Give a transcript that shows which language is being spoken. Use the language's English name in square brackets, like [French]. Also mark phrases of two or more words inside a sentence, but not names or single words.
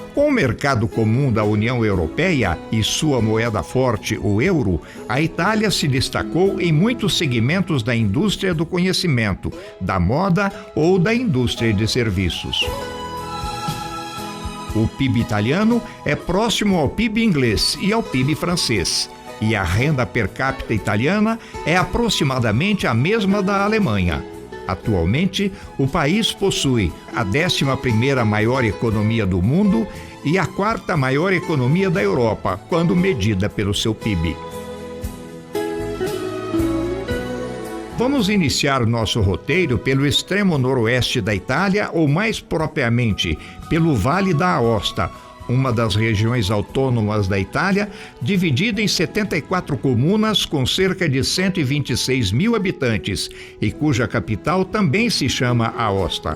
[Portuguese] No mercado comum da União Europeia e sua moeda forte, o euro, a Itália se destacou em muitos segmentos da indústria do conhecimento, da moda ou da indústria de serviços. O PIB italiano é próximo ao PIB inglês e ao PIB francês, e a renda per capita italiana é aproximadamente a mesma da Alemanha. Atualmente, o país possui a 11ª maior economia do mundo e a 4ª maior economia da Europa, quando medida pelo seu PIB. Vamos iniciar nosso roteiro pelo extremo noroeste da Itália, ou mais propriamente, pelo Vale da Aosta, uma das regiões autônomas da Itália, dividida em 74 comunas com cerca de 126 mil habitantes e cuja capital também se chama Aosta.